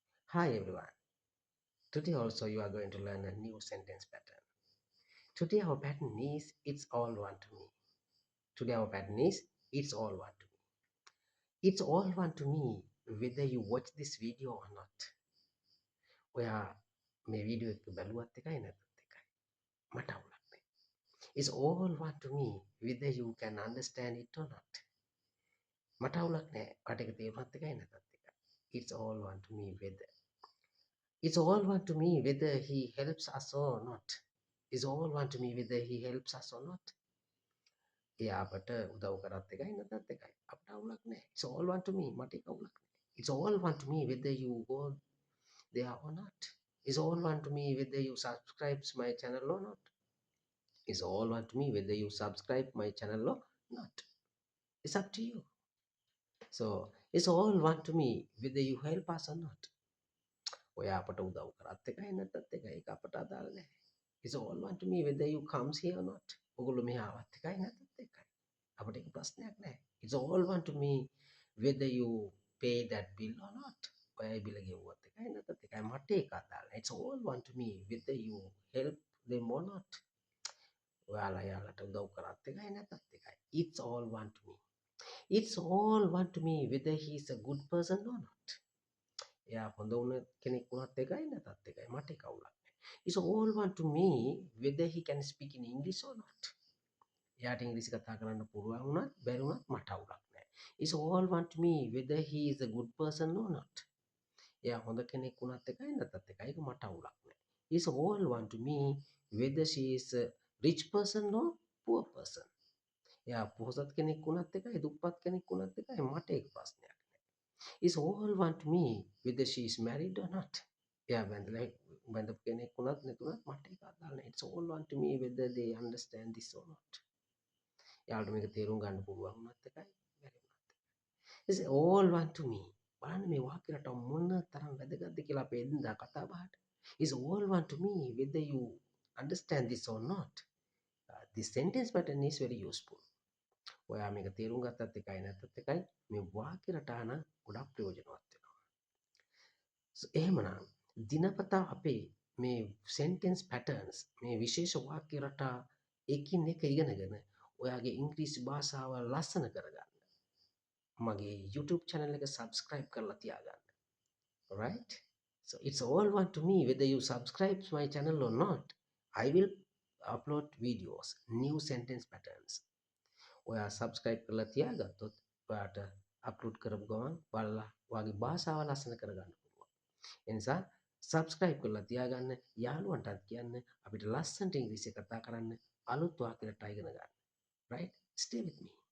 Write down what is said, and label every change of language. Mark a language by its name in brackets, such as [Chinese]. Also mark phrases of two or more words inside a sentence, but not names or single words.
[English] Hi everyone. Today also you are going to learn a new sentence pattern. Today our pattern is it's all one to me. Today our pattern is it's all one to me. It's all one to me whether you watch this video or not. [Sinhala] ඔයා මේ වීඩියෝ එක බැලුවත් එකයි නැත්නම් එකයි. මට අවුලක් නැහැ. [English] It's all one to me whether you can understand it or not. [Sinhala] මට අවුලක් නැහැ. ඔයාට ඒක තේරුණත් එකයි නැත්නම් එකයි. [English] It's all one to me whether. It's all one to me whether he helps us or not. It's all one to me whether he helps us or not. [Sinhala] එයා අපට උදව් කරත් එකයි නැත්නම් එකයි. අපට අවුලක් නැහැ. [English] It's all one to me. [Sinhala] මට ඒක අවුලක් නැහැ. [English] It's all one to me whether you go there or not. It's all one to me whether you subscribe to my channel or not. It's all one to me whether you subscribe my channel or not. It's up to you. So it's all one to me whether you help us or not. [Sinhala] ඔයා අපට උදව් කරත් එකයි නැත්නම් එකයි. ඒක අපට අදාළ නැහැ. [English] It's all one to me whether you comes here or not. [Sinhala] ඔගොල්ලෝ මෙහා ආවත් එකයි නැත්නම් එකයි. අපට ඒක ප්‍රශ්නයක් නැහැ. [English] It's all one to me whether you pay that bill or not. [Sinhala] ඔයා ඒ බිල ගෙවුවත් එකයි නැත්නම් එකයි. මට ඒක අදාළ නැහැ. [English] It's all one to me whether you help them or not. [Sinhala] ඔයාලා යාලට උදව් කරත් එකයි නැත්නම් එකයි. [English] It's all one to me. It's all one to me whether he is a good person or not. [Sinhala] එයා හොඳ වුණ කෙනෙක් වුණත් එකයි නැත්නම් එකයි. මට ඒක අවුලක් නැහැ. [English] It's all one to me whether he can speak in English or not. [Sinhala] එයාට ඉංග්‍රීසි කතා කරන්න පුළුවන් වුණත් බැරි වුණත් මට අවුලක් නැහැ. [English] It's all one to me whether he is a good person or not. [Sinhala] එයා හොඳ කෙනෙක් වුණත් එකයි නැත්නම් එකයි. ඒක මට අවුලක් නැහැ. [English] It's all one to me whether she is a rich person or poor person. [Sinhala] එයා පොහොසත් කෙනෙක් වුණත් එකයි දුප්පත් කෙනෙක් වුණත් එකයි මට ඒක ප්‍රශ්නයක් නැහැ. [English] It's all one to me whether she is married or not. [Sinhala] එයා බැඳපු කෙනෙක් වුණත් නැතුණත් මට ඒක අදාළ නැහැ. [English] It's all one to me whether they understand this or not. [Sinhala] යාළුවට මේක තේරුම් ගන්න පුළුවන් වුණත් එකයි බැරි වුණත් එකයි. [English] It's all one to me. [Sinhala] බලන්න මේ වාක්‍ය රටාව මොන තරම් වැදගත්ද කියලා අපේ එදිනදා කතා බහට. [English] It's all one to me whether you understand this or not. This sentence pattern is very useful. [Sinhala] ඔයා මේක තේරුම් ගත්තත් එකයි නැත්නම් එකයි මේ වාක්‍ය රටාව නම් ගොඩක් ප්‍රයෝජනවත් වෙනවා. එහෙමනම් දිනපතා අපේ මේ [English] sentence patterns [Sinhala] මේ විශේෂ වාක්‍ය රටා එකින් එක ඉගෙනගෙන ඔයාගේ ඉංග්‍රීසි භාෂාව ලස්සන කරගන්න. මගේ YouTube channel එක subscribe කරලා තියාගන්න. [English] Alright? So it's all one to me whether you subscribe to my channel or not. I will upload videos, new sentence patterns. [Sinhala] ඔයා subscribe කරලා තියාගත්තොත් ඔයාට upload කරපු ගමන් බලලා ඔයාගේ භාෂාව ලස්සන කරගන්න පුළුවන්. ඒ නිසා subscribe කරලා තියාගන්න, යාළුවන්ටත් කියන්න අපිට ලස්සනට ඉංග්‍රීසි කතා කරන්න අලුත් වාක්‍ය රටා ඉගෙන ගන්න. [English] Right? Stay with me.